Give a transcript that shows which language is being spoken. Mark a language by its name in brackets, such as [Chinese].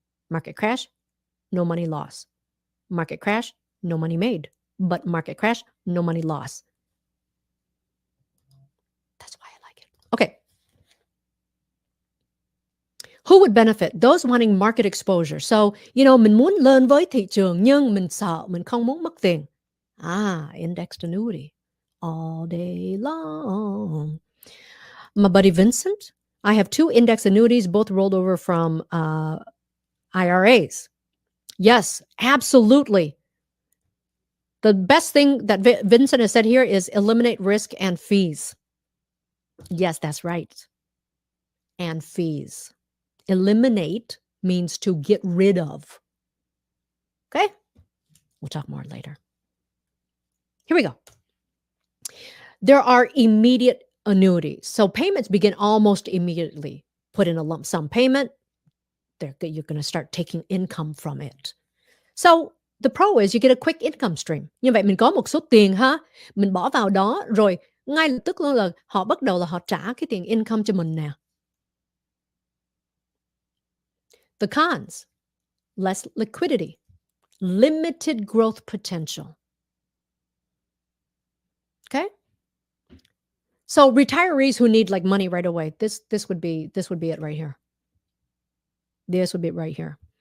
[English] Market crash, no money lost. Market crash, no money made. But market crash, no money lost. That's why I like it. Okay. Who would benefit? Those wanting market exposure. [Vietnamese] So, mình muốn lên với thị trường nhưng mình sợ mình không muốn mất tiền. [English] Indexed annuity. All day long. My buddy Vincent, I have 2 index annuities, both rolled over from IRAs. Yes, absolutely. The best thing that Vincent has said here is eliminate risk and fees. Yes, that's right. And fees. Eliminate means to get rid of. Okay? We'll talk more later. Here we go. There are immediate annuities. So payments begin almost immediately. Put in a lump sum payment, you're going to start taking income from it. So the pro is you get a quick income stream. [Vietnamese] Như vậy mình có một số tiền ha, mình bỏ vào đó rồi ngay lập tức luôn là họ bắt đầu là họ trả cái tiền income cho mình nè. [English] The cons, less liquidity, limited growth potential. Okay? So retirees who need like money right away, this would be it right here. This would be it right here.